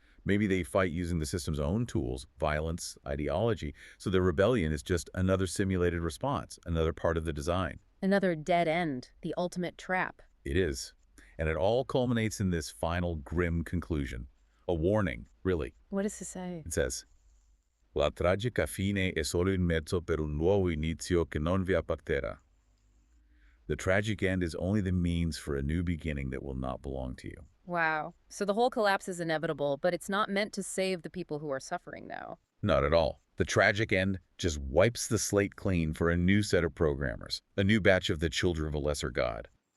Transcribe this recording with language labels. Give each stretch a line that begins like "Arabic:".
English: Maybe they fight using the system's own tools, violence, ideology, so their rebellion is just another simulated response, another part of the design. Another dead end, the ultimate trap. It is. And it all culminates in this final grim conclusion. A warning, really. What does it say? It says,
Italian: La tragica fine è solo in mezzo per un nuovo inizio che non vi apparterà.
English: The tragic end is only the means for a new beginning that will not belong to you. Wow. So the whole collapse is inevitable, but it's not meant to save the people who are suffering now. Not at all. The tragic end just wipes the slate clean for a new set of programmers, a new batch of the children of a lesser god.